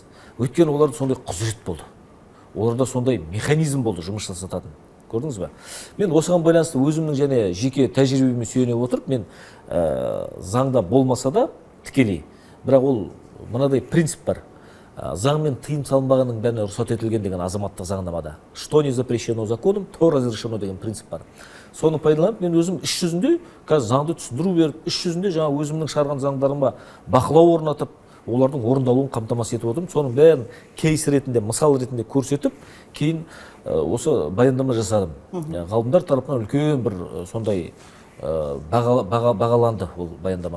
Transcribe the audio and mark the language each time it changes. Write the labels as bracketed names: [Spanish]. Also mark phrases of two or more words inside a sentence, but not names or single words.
[Kazakh] Өйткені оларда сондай құзырет болды. Оларда сондай механизм болды жұмыс жасататын. Көрдіңіз бе? Мен осыған байланысты өзімнің және жеке тәжірибеме сүйене отырып, мен заңда болмаса да тікелей, бірақ ол мынадай принцип бар. Заңмен тыйым салынбағанның бәріне рұқсат етілген деген азаматтық заңнамада. [Russian] Что не запрещено законом, то разрешено [Kazakh] деген принцип бар. Соны пайдаланып, мен өзім іс жүзінде қазір заңды түсіндіру беріп, іс жүзінде жаңа өзімнің шығарған заңдарыма бақылау орнатып, олардың орындалуын қамтамасыз етіп отырмын. Соның бәрін кейс ретінде, мысал ретінде көрсетіп, кейін осы баяндама жасадым. Ғалымдар тарапынан үлкен бір сондай бағаланды ол баяндамам.